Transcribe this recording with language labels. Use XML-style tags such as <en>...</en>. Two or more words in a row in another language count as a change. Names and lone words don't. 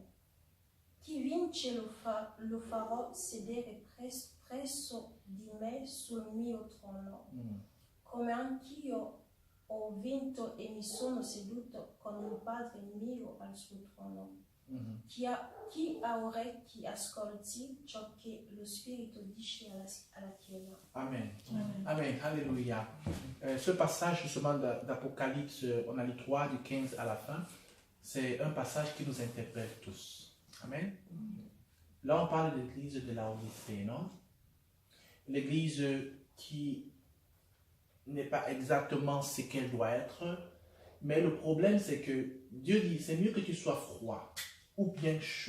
<it>Chi vince lo farò sedere presso di me sul mio trono, come anch'io ho vinto e mi sono seduto con il Padre mio al suo trono. Chi ha orecchi ascolti ciò che lo Spirito dice alla Chiesa.</it> <fr>Amen. Amen. Alléluia. Ce passage justement d'Apocalypse, on a lu 3 du 15 à la fin, c'est un passage qui nous interpelle tous. Amen. Là, on parle de l'église de Laodicée, non? L'église qui n'est pas exactement ce qu'elle doit être, mais le problème, c'est que Dieu dit, c'est mieux que tu sois froid ou bien chaud.</fr>